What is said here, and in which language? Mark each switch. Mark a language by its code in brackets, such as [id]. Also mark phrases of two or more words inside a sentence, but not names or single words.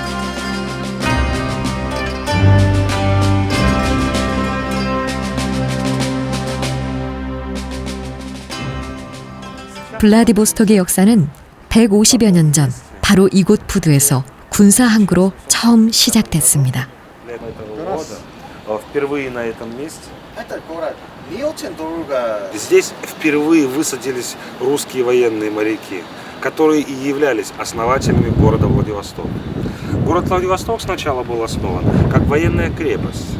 [ko] 블라디보스톡의 역사는 150여 년 전 바로 이곳 부두에서 군사항구로 처음 시작됐습니다. [ru] Впервые на этом месте. Это город не очень долго. Здесь впервые высадились русские военные моряки, которые и являлись основателями города Владивосток. Город Владивосток сначала был основан как военная крепость.